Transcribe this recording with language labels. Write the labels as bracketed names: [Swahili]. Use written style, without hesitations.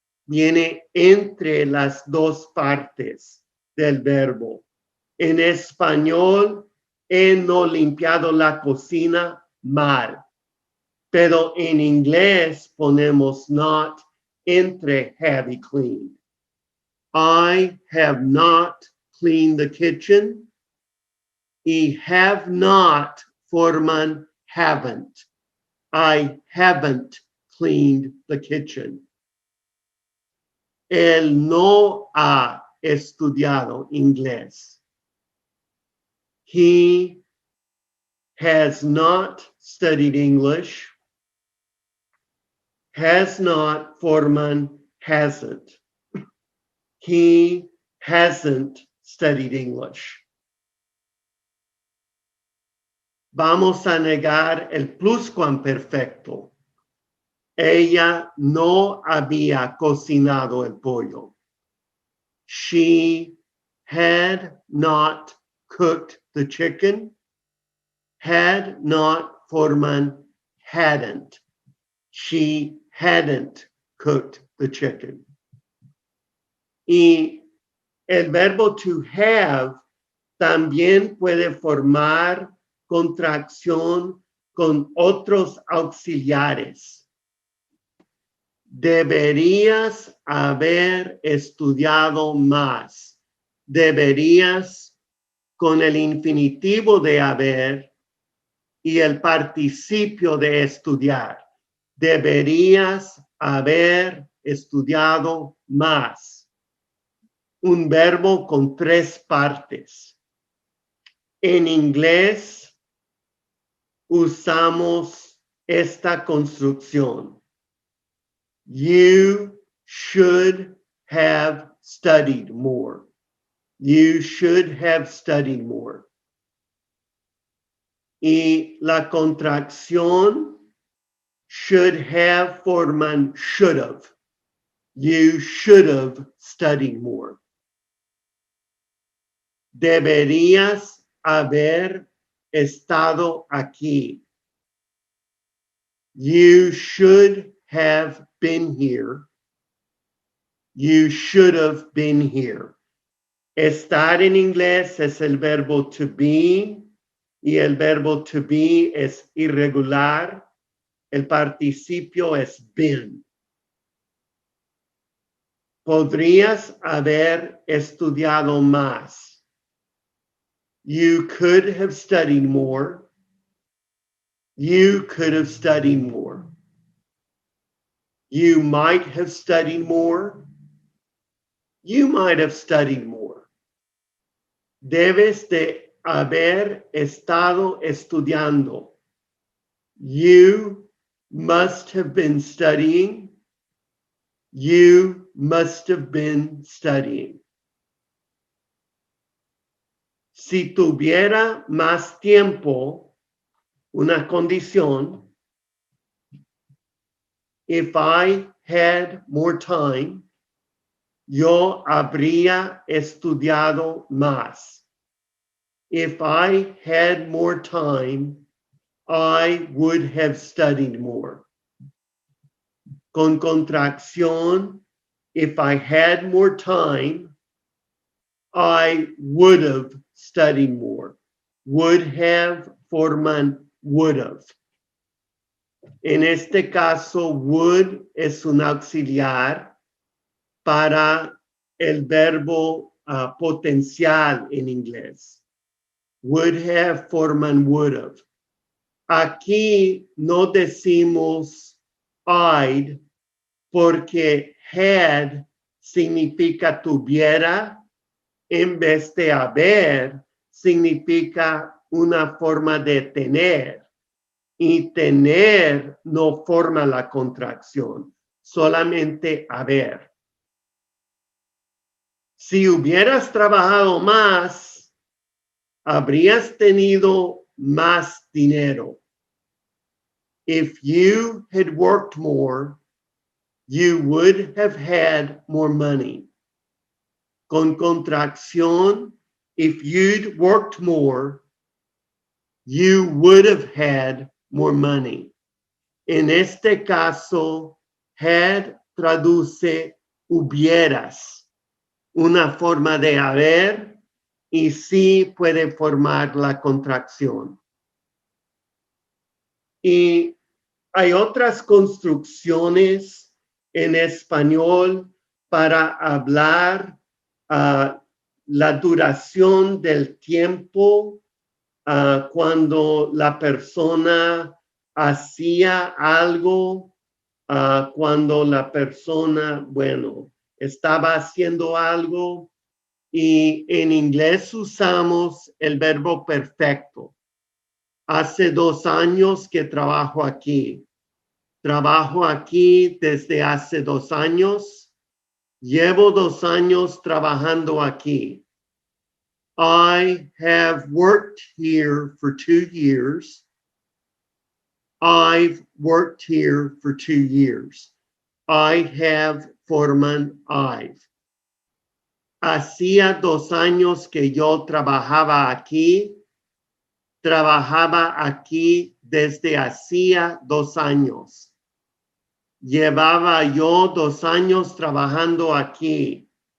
[Spanish] Viene entre las dos partes del verbo. En español, he no limpiado la cocina mal. Pero en inglés ponemos not entre have y clean. [English] I have not cleaned the kitchen. Y have not forman haven't. I haven't cleaned the kitchen. [Spanish] Él no ha estudiado inglés. [English] He has not studied English. has not forman hasn't. He hasn't studied English. [Spanish] Vamos a negar el pluscuamperfecto. Ella no había cocinado el pollo. [English] She had not cooked the chicken. Had not forman hadn't. She hadn't cooked the chicken. [Spanish] Y el verbo to have también puede formar contracción con otros auxiliares. Deberías haber estudiado más. Deberías con el infinitivo de haber y el participio de estudiar. Deberías haber estudiado más. Un verbo con 3 partes. En inglés usamos esta construcción. [English] You should have studied more. You should have studied more. [Spanish] Y la contracción [English] should have [Spanish] forman should have. [English] You should have studied more. [Spanish] Deberías haber estado aquí. [English] You should have been here. You should have been here. [Spanish] Estar en inglés es el verbo to be y el verbo to be es irregular. El participio es been. Podrías haber estudiado más. [English] You could have studied more. You could have studied more. You might have studied more. You might have studied more. [Spanish] Debes de haber estado estudiando. [English] You must have been studying. You must have been studying. [Spanish] Si tuviera más tiempo, una condición, [English] if I had more time, [Spanish] yo habría estudiado más. [English] If I had more time, I would have studied more. [Spanish] Con contracción, [English] if I had more time, I would have studied more. Would have forman would have. [Spanish] En este caso, would es un auxiliar para el verbo potencial en inglés. [English] Would have forman would have. [Spanish] Aquí no decimos I'd porque had significa tuviera en vez de haber significa una forma de tener y tener no forma la contracción, solamente haber. Si hubieras trabajado más, habrías tenido más dinero. [English] If you had worked more, you would have had more money. [Spanish] Con contracción, [English] if you'd worked more, you would have had more money. [Spanish] En este caso, had traduce hubieras, una forma de haber, y sí puede formar la contracción. Y hay otras construcciones en español para hablar la duración del tiempo cuando la persona hacía algo, cuando la persona, estaba haciendo algo, y en inglés usamos el verbo perfecto. Hace 2 años que trabajo aquí. Trabajo aquí desde hace 2 años. Llevo 2 años trabajando aquí. [English] I have worked here for 2 years. I've worked here for 2 years. I have forman I've. [Spanish] Hacía 2 años que yo trabajaba aquí. Trabajaba aquí desde hacía 2 años. Llevaba yo 2 años trabajando aquí.